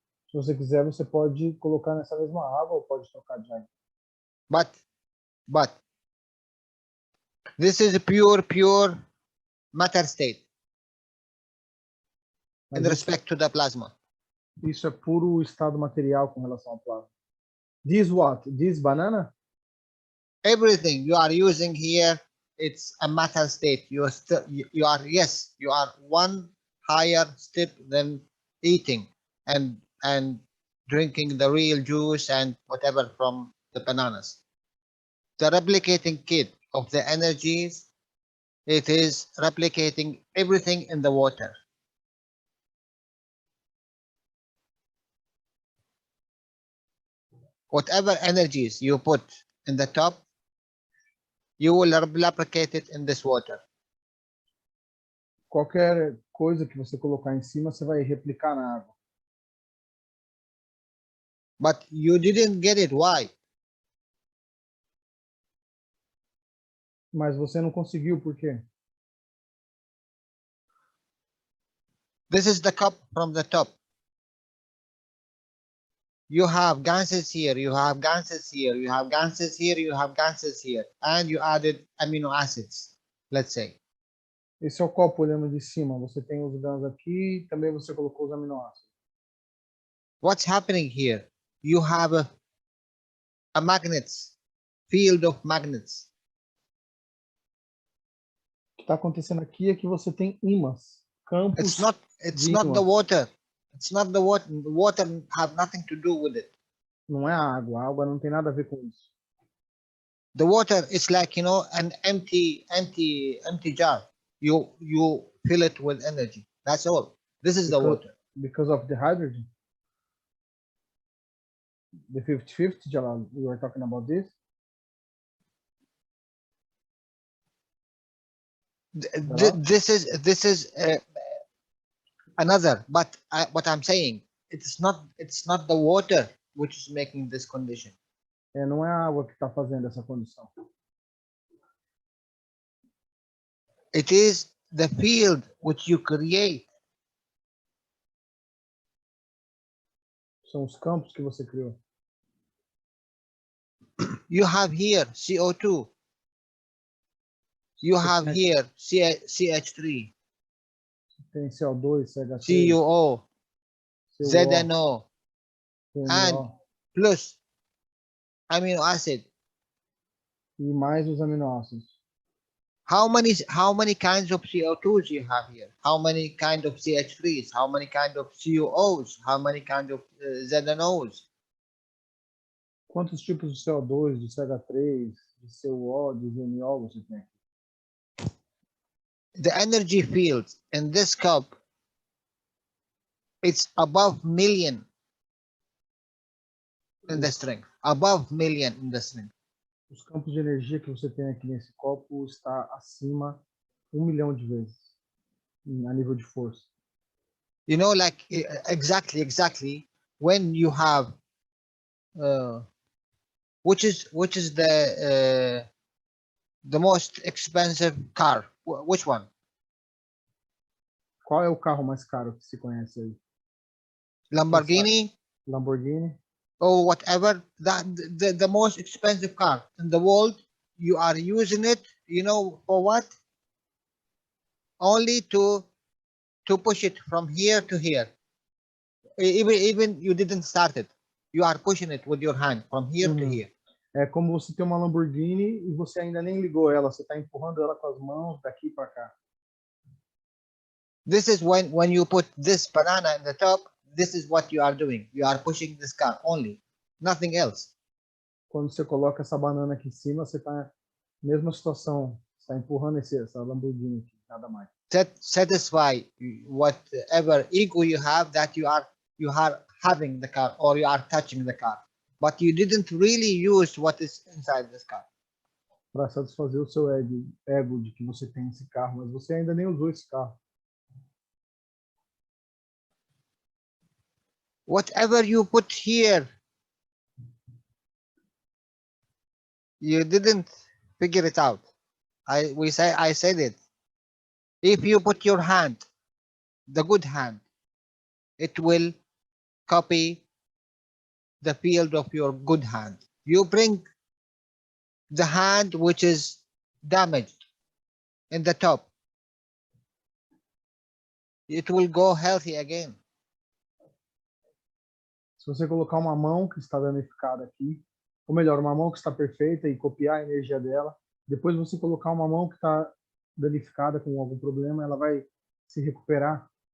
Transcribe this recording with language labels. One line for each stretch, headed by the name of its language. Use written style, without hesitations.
Portuguese: Se você quiser, você pode colocar nessa mesma água ou pode trocar de água.
English: But this is a pure matter state in
Portuguese: Mas
English: respect to the plasma.
Portuguese: isso é puro estado material com relação ao plasma.
English: This what? This banana? Everything you are using here, it's a matter state. You are still, you are one higher step than eating and drinking the real juice and whatever from the bananas. The replicating kit of the energies, it is replicating everything in the water. Whatever energies you put in the top, you will replicate it in this water.
Portuguese: Qualquer coisa que você colocar em cima, você vai replicar na água.
English: But you didn't get it. Why?
Portuguese: Mas você não conseguiu, por quê?
English: This is the cup from the top. You have gases here, you have gases here, you have gases here, you have gases here, and you added amino acids, let's say.
Portuguese: Esse é o copo olhando de cima. Você tem os grãos aqui e também você colocou os aminoácidos.
English: What's happening here? You have a magnets, field of magnets.
Portuguese: O que está acontecendo aqui é que você tem ímãs, campos.
English: It's not
Portuguese: ímãs.
English: the water. It's not the water. The water have nothing to do with it.
Portuguese: Não é a água não tem nada a ver com isso.
English: The water is like, you know, an empty jar. You fill it with energy. That's all. This is the water. Because of the hydrogen? The 50-50, Jalal, we were talking about this? This is another, but what I'm saying, it's not the water which is making this condition.
Portuguese: Não é a água que está fazendo essa condição.
English: It is the field which you create.
Portuguese: São os campos que você criou.
English: You have here CO2. You have here CH3.
Portuguese: Tem CO2, CH3,
English: CuO, ZNO, and plus amino acid.
Portuguese: E mais os aminoácidos.
English: How many kinds of CO2s you have here? How many kind of CH3s? How many kind of CuOs? How many kind of ZNOs?
Portuguese: Quantos tipos de CO2, de CH3, de CuO, de ZNO você tem?
English: The energy field in this cup, it's above million in the strength. Above million in the strength.
Portuguese: Os campos de energia que você tem aqui nesse copo está acima 1 milhão de vezes a nível de força.
English: You know, like exactly when you have which is the most expensive car? Which one?
Portuguese: Qual é o carro mais caro que se conhece aí? Lamborghini? Lamborghini?
English: Or whatever, that the most expensive car in the world, you are using it, you know, for what? Only to push it from here to here. Even you didn't start it. You are pushing it with your hand from here to here.
Portuguese: É como você ter uma Lamborghini e você ainda nem ligou ela, você está empurrando ela com as mãos daqui para cá.
English: This is when you put this banana in the top, this is what you are doing. You are pushing this car only, nothing else.
Portuguese: Quando você coloca essa banana aqui em cima, você está na mesma situação, está empurrando essa Lamborghini aqui, nada mais.
English: Satisfy whatever ego you have, that you are having the car or you are touching the car, but you didn't really use what is inside this car.
Portuguese: Para satisfazer o seu ego de que você tem esse carro, mas você ainda nem usou esse carro.
English: Whatever you put here, you didn't figure it out. I said it. If you put your hand, the good hand, it will copy the field of your good hand. You bring the hand which is damaged in the top, it will go healthy again.
Portuguese: Se você colocar uma mão que está danificada aqui, ou melhor, uma mão que está perfeita e copiar a energia dela, depois você colocar uma mão que está danificada com algum problema, ela vai se recuperar.